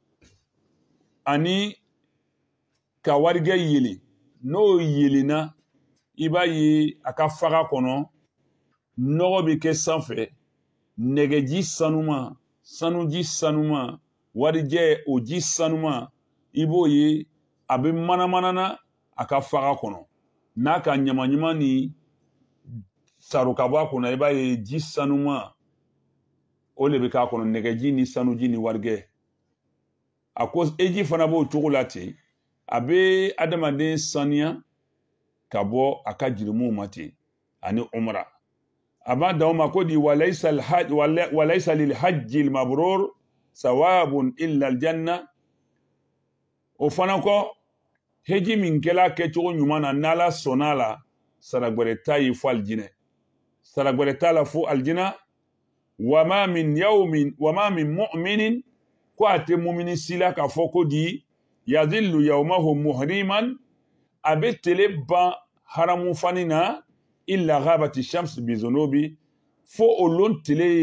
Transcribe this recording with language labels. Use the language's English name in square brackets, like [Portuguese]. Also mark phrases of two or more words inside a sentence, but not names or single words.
[Bambara] ani ka warigɛ yelen n'o yelenna i b'a ye a ka faga kɔnɔ nɔgɔ bɛ kɛ sanfɛ nɛgɛji sanuma sanuji sanuma warijɛ o ji sanuma i b'o ye a bɛ manamanana a ka faga kɔnɔ n'a ka ɲamaɲama ni saro ka bɔ a kɔnɔ i b'a ye ji sanuma o de bɛ k'a kɔnɔ nɛgɛji ni sanuji ni warijɛ a ko eji fana b'o cogo la ten a bɛ adamaden saniya ka bɔ a ka jirimuw ma ten ani umra a b'a dan o ma ko di [Arabic] وليس للحج المبرور ثواب إلا الجنة [Bambara] o fana kɔ heji min kɛla kɛcogo ɲuman na n'ala sɔnna la saragwɛrɛ t'a ye fo alijinɛ saragwɛrɛ t'a la fo alijinɛ [Arabic] وما من مؤمن [Bambara] ko a tɛ mumini si la k'a fɔ ko di [Arabic] يظل يومه محرما [Bambara] a bɛ tele ban haramu fani na [Arabic] إلا غابت الشمس بذنوبه [Bambara] fo o lon tele ye